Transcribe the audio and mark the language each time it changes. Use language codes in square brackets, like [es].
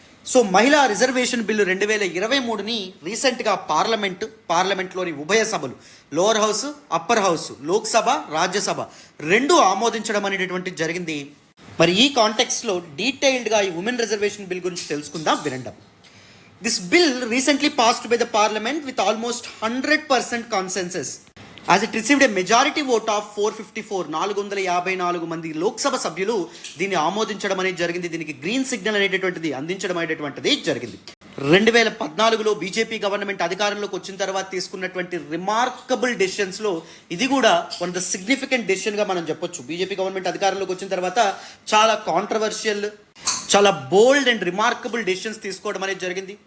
[te] So మహిళా reservation bill 2023ని రీసెంట్గా పార్లమెంట్లోని ఉభయ సభలు lower house, upper house, Lok Sabha, Rajya Sabha రెండు ఆమోదించడం అనేటటువంటి జరిగింది. మరి ఈ కాంటెక్స్లో డీటెయిల్డ్గా ఈ ఉమెన్ రిజర్వేషన్ బిల్ గురించి తెలుసుకుందాం, వినండి. [en] This bill recently passed by the parliament with almost 100% consensus as it received a majority vote of 454 [te] మంది లోక్సభ సభ్యులు దీన్ని ఆమోదించడం అనేది జరిగింది. దీనికి గ్రీన్ సిగ్నల్ అనేటటువంటిది అందించడం అనేటటువంటిది జరిగింది. 2014లో బీజేపీ గవర్నమెంట్ అధికారంలోకి వచ్చిన తర్వాత తీసుకున్నటువంటి రిమార్కబుల్ డెసిషన్స్లో ఇది కూడా [en] one of the significant [te] డెసిషన్గా మనం చెప్పొచ్చు. బీజేపీ గవర్నమెంట్ అధికారంలోకి వచ్చిన తర్వాత చాలా కాంట్రవర్షియల్, చాలా బోల్డ్ అండ్ రిమార్కబుల్ డెసిషన్స్ తీసుకోవడం అనేది జరిగింది.